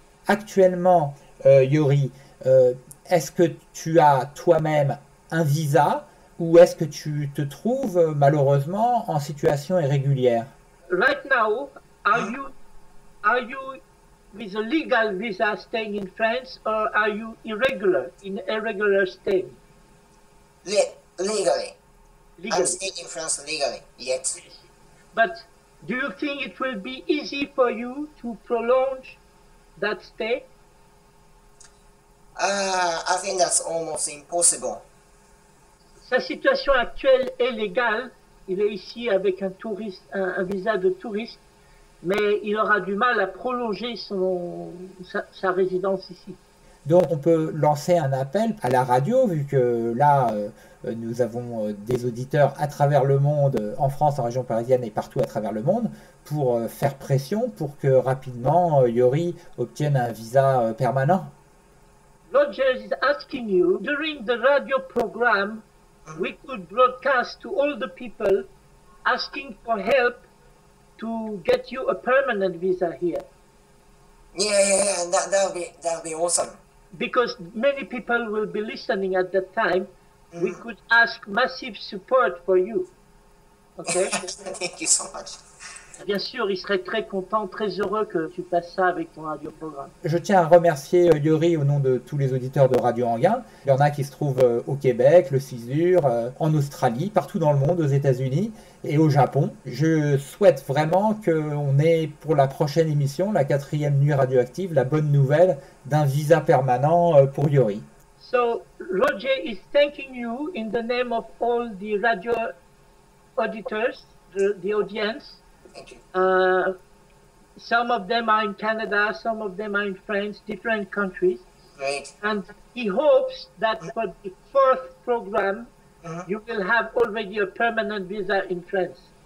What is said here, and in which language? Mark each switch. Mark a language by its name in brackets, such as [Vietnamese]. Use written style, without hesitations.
[French] Actuellement, Yori, est-ce que tu as toi-même un visa ou est-ce que tu te trouves malheureusement en situation irrégulière? [English] Right now, are you with a legal visa staying in France or are you irregular staying? Legally. I'm Legally. staying in France legally yet. But do you think it will be easy for you to prolong that stay? I think that's almost impossible. [French] Sa situation actuelle est légale. Il est ici avec un touriste, un visa de touriste, mais il aura du mal à prolonger sa résidence ici. Donc on peut lancer un appel à la radio, vu que là, nous avons des auditeurs à travers le monde, en France, en région parisienne et partout à travers le monde, pour faire pression pour que rapidement Yori obtienne un visa permanent. [English] Roger is asking you, during the radio program, we could broadcast to all the people asking for help to get you a permanent visa here. Yeah, that'll be awesome. Because many people will be listening at that time, we could ask massive support for you. Okay? Thank you so much. [French] Bien sûr, il serait très content, très heureux que tu passes ça avec ton radioprogramme. Je tiens à remercier Yori au nom de tous les auditeurs de Radio Anguin. Il y en a qui se trouvent au Québec, le Cizur, en Australie, partout dans le monde, aux États-Unis et au Japon. Je souhaite vraiment qu'on ait pour la prochaine émission, la 4e nuit radioactive, la bonne nouvelle d'un visa permanent pour Yori. [English] So, Roger is thanking you in the name of all the radio auditors, the audience. Thank you. Some of them are in Canada, some of them are in France, different countries. Great. And he hopes that for the 4th program, you will have already a permanent visa in France.